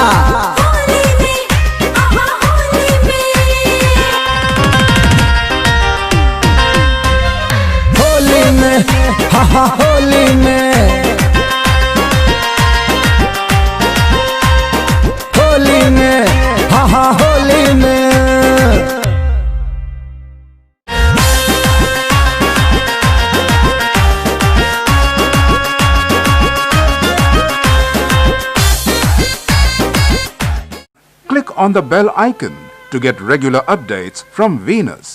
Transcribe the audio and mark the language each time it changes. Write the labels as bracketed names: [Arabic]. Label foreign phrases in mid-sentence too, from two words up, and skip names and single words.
[Bhojpuri] होली में हाँ होली में, होली में हाँ होली में। [English] Click on the bell icon to get regular updates from Venus.